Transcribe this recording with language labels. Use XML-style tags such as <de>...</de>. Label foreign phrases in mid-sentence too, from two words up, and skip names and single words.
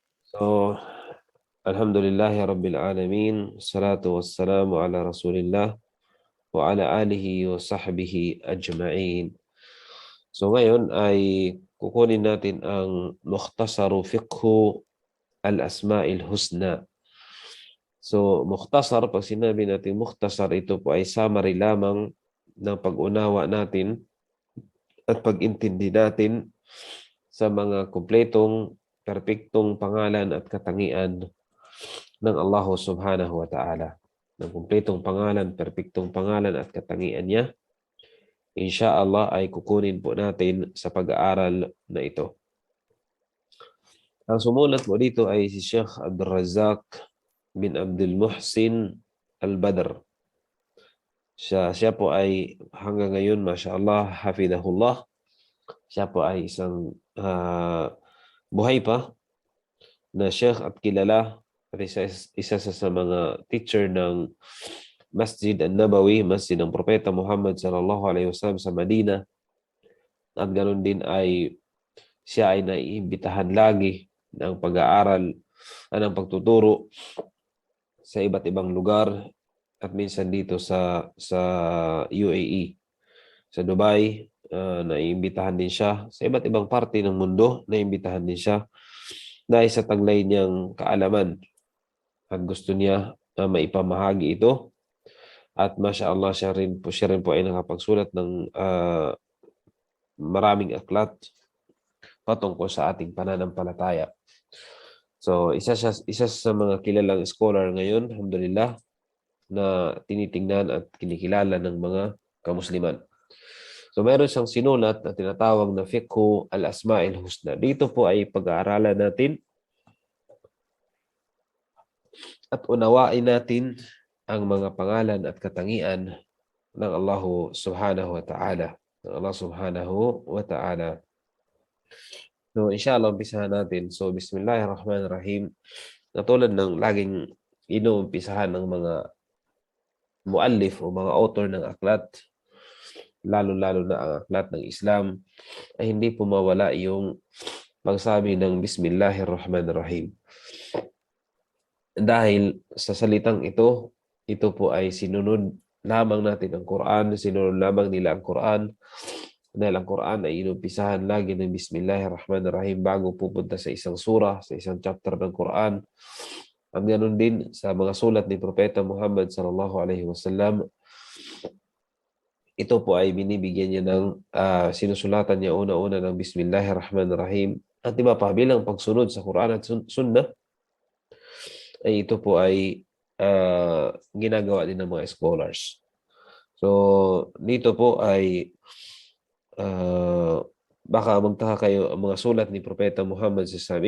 <ar>So, الحمد لله رب العالمين، صلاة والسلام على رسول الله وعلى آله وصحبه أجمعين.</ar> <tl>So ngayon ay kukunin natin ang Mukhtasaru Fiqhu al-Asma'il Husna. So, mukhtasar, pag sinabi natin mukhtasar, ito po ay summary lamang ng pag-unawa natin at pag-intindi natin sa mga kumpletong, perpektong pangalan at katangian ng Allah</tl> <ar>سبحانه وتعالى.</ar> <tl>Ng kumpletong pangalan, perpektong pangalan at katangian niya. Insya-Allah ay kukunin po natin sa pag-aaral na ito. Ang sumulat po dito ay si Sheikh Abdul Razak bin Abdul Muhsin Al-Badr. Siya po ay hanggang ngayon,</tl> <ar>ما شاء الله، حفظه الله,</ar> <tl>siya po ay isang buhay pa na Sheikh at kilala at isa sa mga teacher ng Masjid An-Nabawi, Masjid ng Propeta Muhammad</tl> <ar>صلى الله عليه وسلم</ar> <tl>sa Madina. At ganoon din ay siya ay naiimbitahan lagi ng pag-aaral ng pagtuturo sa iba't ibang lugar at minsan dito sa UAE. Sa Dubai, naiimbitahan din siya. Sa iba't ibang parte ng mundo, naiimbitahan din siya dahil sa taglay niyang kaalaman at gusto niya maipamahagi ito. At masya-Allah, siya rin po ay nakapagsulat ng maraming aklat patungkol sa ating pananampalataya. So, isa sa mga kilalang scholar ngayon, alhamdulillah, na tinitingnan at kinikilala ng mga kamusliman. So, meron siyang sinulat na tinatawag na Fiqhu al-Asma'il Husna. Dito po ay pag-aaralan natin at unawain natin ang mga pangalan at katangian ng Allah</tl> <ar>سبحانه وتعالى. Ng الله سبحانه وتعالى.</ar> <tl>So, inshallah, umpisahan natin. So, bismillahirrahmanirrahim. Natulad ng laging inuumpisahan ng mga muallif o mga author ng aklat, lalo-lalo na ang aklat ng Islam, ay hindi po mawala yung pagsabi ng bismillahirrahmanirrahim. Dahil sa salitang ito po ay sinunod lamang natin ang Quran, sinunod lamang nila ang Quran, dahil ang Quran ay inumpisahan lagi ng bismillahirrahmanirrahim bago pupunta sa isang surah, sa isang chapter ng Quran. Ang ganoon din sa mga sulat ni Propeta Muhammad</tl> <ar>صلى الله عليه وسلم,</ar> <tl>ito po ay binibigyan niya ng sinusulatan niya una-una ng bismillahirrahmanirrahim. At iba pa, bilang pagsunod sa Quran at Sunnah, ay ito po ay ginagawa din ng mga scholars. So, dito po ay baka magtaka kayo, ang mga sulat ni Propeta Muhammad SAW.</tl>